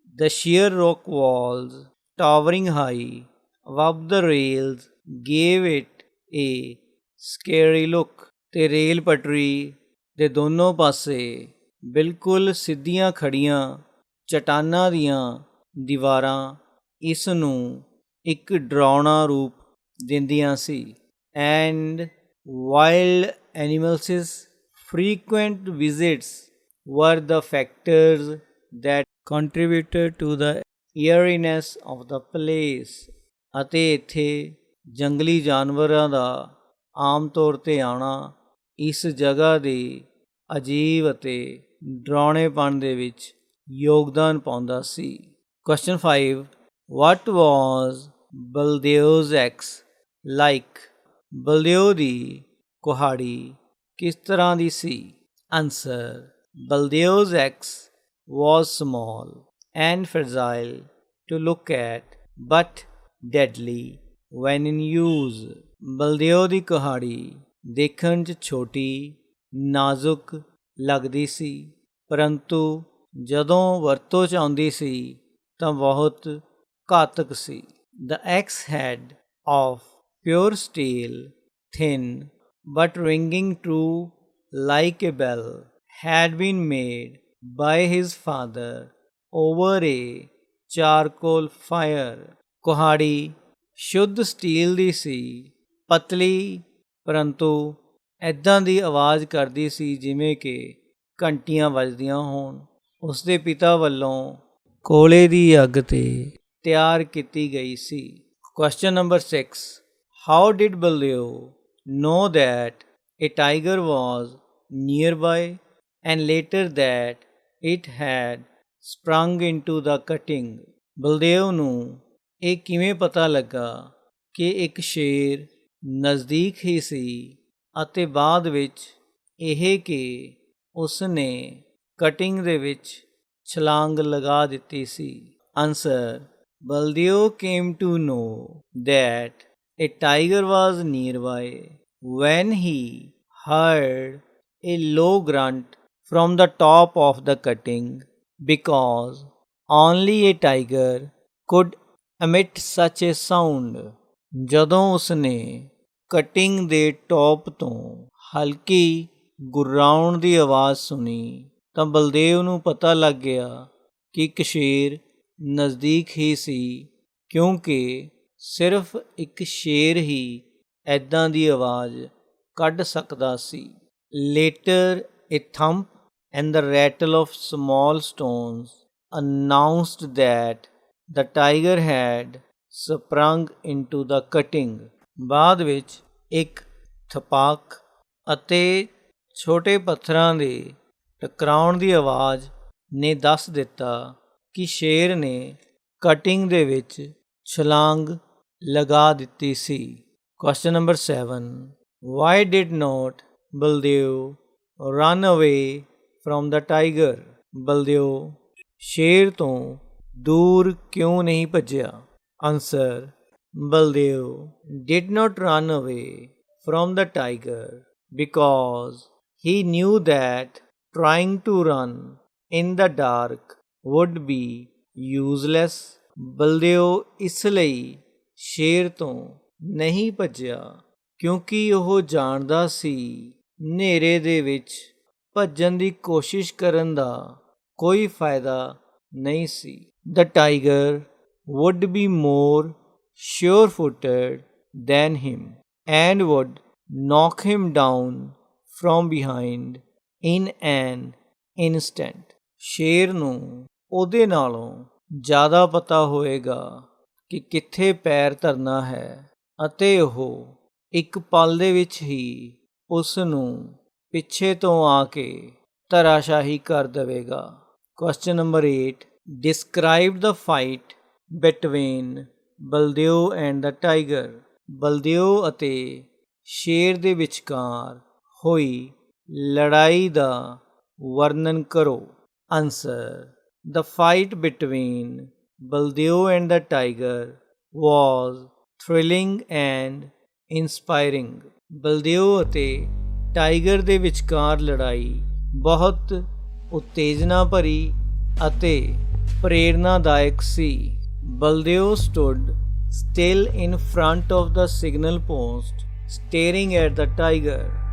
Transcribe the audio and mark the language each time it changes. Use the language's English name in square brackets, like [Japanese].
[English] The sheer rock walls, towering high above the rails, gave it a scary look। [Punjabi] ਤੇ rail ਪਟਰੀ ਦੇ ਦੋਨੋਂ ਪਾਸੇ ਬਿਲਕੁਲ ਸਿੱਧੀਆਂ ਖੜੀਆਂ ਚਟਾਨਾਂ ਦੀਆਂ ਦੀਵਾਰਾਂ ਇਸ ਨੂੰ ਇੱਕ ਡਰਾਉਣਾ ਰੂਪ ਦਿੰਦੀਆਂ ਸੀ। [English] And wild animals frequent visits were the factors that contributed to the eeriness of the place। [Punjabi] ਅਤੇ ਇੱਥੇ ਜੰਗਲੀ ਜਾਨਵਰਾਂ ਦਾ ਆਮ ਤੌਰ 'ਤੇ ਆਉਣਾ ਇਸ ਜਗ੍ਹਾ ਦੇ ਅਜੀਬ ਅਤੇ ਡਰਾਉਣੇਪਣ ਦੇ ਵਿੱਚ ਯੋਗਦਾਨ ਪਾਉਂਦਾ ਸੀ। [English] Question 5 What was Baldev's axe like? [Punjabi] Baldev ਦੀ ਕੁਹਾੜੀ ਕਿਸ ਤਰ੍ਹਾਂ ਦੀ ਸੀ? [English] Answer Baldev's axe was small and fragile to look at but deadly when in use। [Punjabi] Baldev ਦੀ ਕੁਹਾੜੀ ਦੇਖਣ 'ਚ ਛੋਟੀ ਨਾਜ਼ੁਕ ਲੱਗਦੀ ਸੀ ਪਰੰਤੂ ਜਦੋਂ ਵਰਤੋਂ 'ਚ ਆਉਂਦੀ ਸੀ ਤਾਂ ਬਹੁਤ ਘਾਤਕ ਸੀ। [English] The axe head of pure steel, thin but ringing true like a bell, had been made by his father over a charcoal fire। [Punjabi] ਕੁਹਾੜੀ ਸ਼ੁੱਧ ਸਟੀਲ ਦੀ ਸੀ, ਪਤਲੀ ਪਰੰਤੂ ਇੱਦਾਂ ਦੀ ਆਵਾਜ਼ ਕਰਦੀ ਸੀ ਜਿਵੇਂ ਕਿ ਘੰਟੀਆਂ ਵੱਜਦੀਆਂ ਹੋਣ। ਉਸਦੇ ਪਿਤਾ ਵੱਲੋਂ ਕੋਲੇ ਦੀ ਅੱਗ 'ਤੇ ਤਿਆਰ ਕੀਤੀ ਗਈ ਸੀ। [English] Question number 6 How did Baldev know that a tiger was nearby and later that it had sprung into the cutting? [Punjabi] Baldev ਨੂੰ ਇਹ ਕਿਵੇਂ ਪਤਾ ਲੱਗਾ ਕਿ ਇੱਕ ਸ਼ੇਰ ਨਜ਼ਦੀਕ ਹੀ ਸੀ ਅਤੇ ਬਾਅਦ ਵਿੱਚ ਇਹ ਕਿ ਉਸ ਨੇ ਕਟਿੰਗ ਦੇ ਵਿੱਚ ਛਲਾਂਗ ਲਗਾ ਦਿੱਤੀ ਸੀ? [English] Answer Baldev came to know that a tiger was nearby when he heard a low grunt from the top of the cutting, because only a tiger could emit such a sound। [Punjabi] ਜਦੋਂ ਉਸਨੇ cutting ਦੇ top ਤੋਂ ਹਲਕੀ ਗੁਰਰਾਉਣ ਦੀ ਆਵਾਜ਼ ਸੁਣੀ ਤਾਂ ਬਲਦੇਵ ਨੂੰ ਪਤਾ ਲੱਗ ਗਿਆ ਕਿ ਇੱਕ ਸ਼ੇਰ ਨਜ਼ਦੀਕ ਹੀ ਸੀ ਕਿਉਂਕਿ ਸਿਰਫ ਇੱਕ ਸ਼ੇਰ ਹੀ ਇੱਦਾਂ ਦੀ ਆਵਾਜ਼ ਕੱਢ ਸਕਦਾ ਸੀ। [English] Later a thump and the rattle of small stones announced that the tiger had sprung into the cutting। [Punjabi] ਬਾਅਦ ਵਿੱਚ ਇੱਕ ਥਪਾਕ ਅਤੇ ਛੋਟੇ ਪੱਥਰਾਂ ਦੇ ਟਕਰਾਉਣ ਦੀ ਆਵਾਜ਼ ਨੇ ਦੱਸ ਦਿੱਤਾ ਕਿ ਸ਼ੇਰ ਨੇ ਕਟਿੰਗ ਦੇ ਵਿੱਚ ਛਲਾਂਗ ਲਗਾ ਦਿੱਤੀ ਸੀ। [English] Question number 7 Why did not Baldev run away from the tiger? [Punjabi] Baldev ਸ਼ੇਰ ਤੋਂ ਦੂਰ ਕਿਉਂ ਨਹੀਂ ਭੱਜਿਆ? [English] Answer Baldev did not run away from the tiger because he knew that trying to run in the dark would be useless। [Punjabi] Baldev ਇਸ ਲਈ ਸ਼ੇਰ ਤੋਂ ਨਹੀਂ ਭੱਜਿਆ ਕਿਉਂਕਿ ਉਹ ਜਾਣਦਾ ਸੀ ਹਨੇਰੇ ਦੇ ਵਿੱਚ ਭੱਜਣ ਦੀ ਕੋਸ਼ਿਸ਼ ਕਰਨ ਦਾ ਕੋਈ ਫਾਇਦਾ ਨਹੀਂ ਸੀ। [English] The tiger would be more sure-footed than him and would knock him down from behind in an instant। [Punjabi] ਸ਼ੇਰ ਨੂੰ ਉਹਦੇ ਨਾਲੋਂ ਜ਼ਿਆਦਾ ਪਤਾ ਹੋਏਗਾ ਕਿ ਕਿੱਥੇ ਪੈਰ ਧਰਨਾ ਹੈ ਅਤੇ ਉਹ ਇੱਕ ਪਲ ਦੇ ਵਿੱਚ ਹੀ ਉਸ ਨੂੰ ਪਿੱਛੇ ਤੋਂ ਆ ਕੇ ਧਰਾਸ਼ਾਹੀ ਕਰ ਦੇਵੇਗਾ। [English] Question number 8 Describe the fight between Baldev and the tiger. [Punjabi] Baldev ਅਤੇ ਸ਼ੇਰ ਦੇ ਵਿਚਕਾਰ ਹੋਈ ਲੜਾਈ ਦਾ ਵਰਣਨ ਕਰੋ। [English] Answer: The fight between Baldev and the tiger was thrilling and inspiring. [Punjabi] Baldev ਅਤੇ ਟਾਈਗਰ ਦੇ ਵਿਚਕਾਰ ਲੜਾਈ ਬਹੁਤ ਉਤੇਜਨਾ ਭਰੀ ਅਤੇ ਪ੍ਰੇਰਨਾਦਾਇਕ ਸੀ। [English] Baldev stood still in front of the signal post, staring at the tiger.